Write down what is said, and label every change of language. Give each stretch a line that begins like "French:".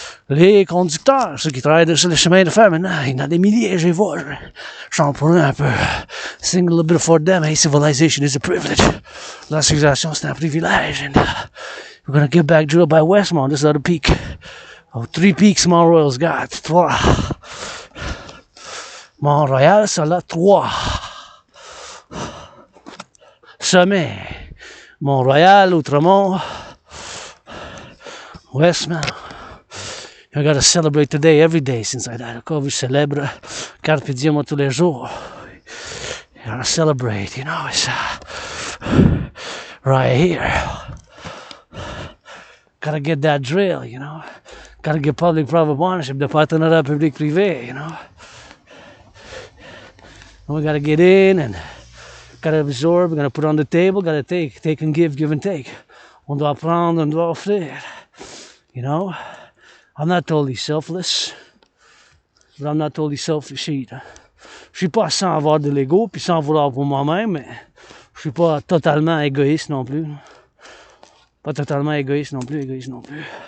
French: Les conducteurs, ceux qui travaillent sur les chemins de fer maintenant, il y en a des milliers, je les vois. Je chante pour eux un peu.
English: Sing a little bit for them. Hey, civilization is a privilege.
French: La civilisation, c'est un privilège.
English: And we're gonna get back drilled by Westmont, this other peak. Oh, 3 peaks Mont-Royal's got. 3.
French: Mont-Royal, ça là, 3. Sommet. Mont-Royal, Outremont, Westmount.
English: I gotta celebrate today, every day, since I died.
French: Encore, je célèbre Carpe Diem tous les jours.
English: You gotta celebrate, you know, it's right here. Gotta get that drill, you know. Gotta get public-private partnership, the
French: Partenariat public-privé,
English: you know. And we gotta get in and gotta absorb, we're gonna put on the table, gotta take and give and take.
French: On doit prendre, on doit offrir.
English: You know? I'm not totally selfless, but I'm not totally selfish either.
French: Je suis pas sans avoir de l'ego, puis sans vouloir pour moi-même, mais je suis pas totalement égoïste non plus. Pas totalement égoïste non plus.